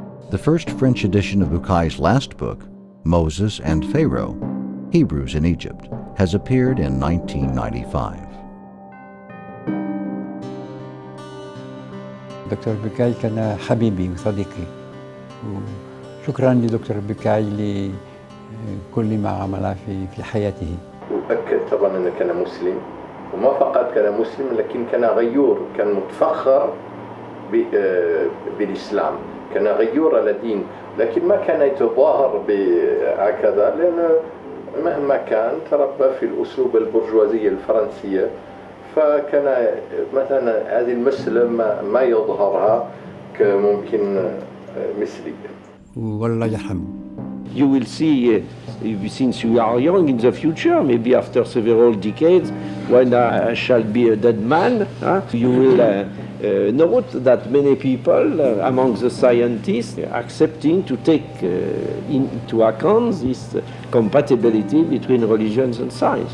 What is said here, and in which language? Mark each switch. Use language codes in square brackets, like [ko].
[en] The first French edition of Bucaille's last book, Moses and Pharaoh, Hebrews in Egypt, has appeared in 1995. [ar] دكتور بوكاي كان حبيبي وصديقي، وشكرا لدكتور بوكاي لكل ما عمل في حياته. أؤكد طبعا أنه كان مسلم، وما فقط كان مسلم لكن كان غيور، كان متفخر بالإسلام، كان غيور على دين، لكن ما كان يتظاهر بهكذا لأنه مهما كان تربى في الأسلوب البرجوازية الفرنسية، فكان مثلا هذه المسألة ما يظهرها كممكن مثلي. والله يرحمه. [en] You will see, since you are young in the future, maybe after several decades, when I shall be a dead man, you will note that many people among the scientists are accepting to take into account this compatibility between religions and science.